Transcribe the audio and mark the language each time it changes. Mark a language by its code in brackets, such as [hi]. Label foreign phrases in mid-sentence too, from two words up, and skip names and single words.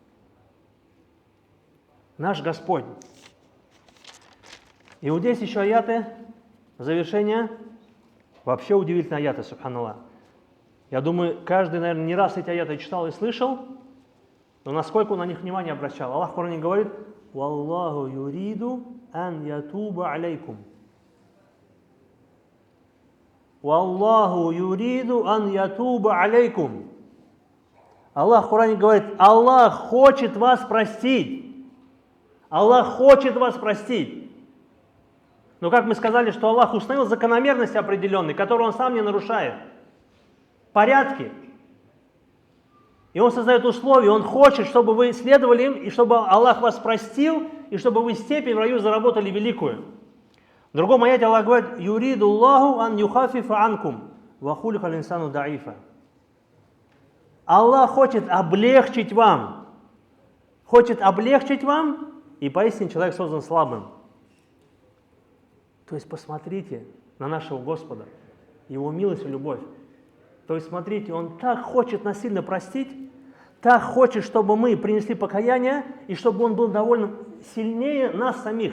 [ru] Наш Господь. И вот здесь еще аяты, завершение, вообще удивительные аяты, субханаллах. Я думаю, каждый, наверное, не раз эти аяты читал и слышал, но насколько он на них внимание обращал. Аллах в Коране говорит, [ar] «والله يريد أن يتوب عليكم». «والله يريد أن يتوب عليكم». [ru] Аллах в Коране говорит, Аллах хочет вас простить. Аллах хочет вас простить. Но как мы сказали, что Аллах установил закономерности определенные, которые Он сам не нарушает. Порядки. И Он создает условия, Он хочет, чтобы вы следовали им, и чтобы Аллах вас простил, и чтобы вы степень в раю заработали великую. В другом аяте Аллах говорит, [ar] «يريد الله أن يخفف عنكم وخلق الإنسان ضعيفا». [ru] Аллах хочет облегчить вам. Хочет облегчить вам, и поистине человек создан слабым. То есть посмотрите на нашего Господа, Его милость и любовь. То есть смотрите, Он так хочет нас сильно простить, так хочет, чтобы мы принесли покаяние, и чтобы Он был довольно сильнее нас самих.